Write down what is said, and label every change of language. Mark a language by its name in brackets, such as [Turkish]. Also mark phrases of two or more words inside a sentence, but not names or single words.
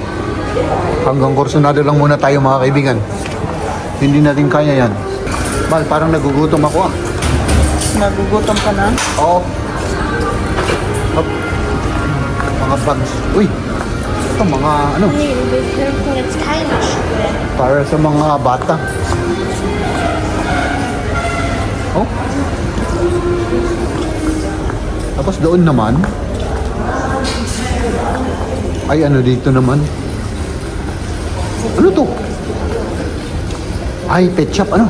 [Filipino] Hanggang Coronado lang muna tayo mga kaibigan. Hindi natin kaya yan. Mal, parang nagugutom ako ah. Nagugutom ka na? Oo. Hop. Mga bags. Uy, ito mga ano, [German] Nee, wir dürfen jetzt keine Schuhe. [Filipino] para sa mga bata. Oh. Tapos doon naman, ay ano dito naman? Ano to? Ay, pet shop, ano?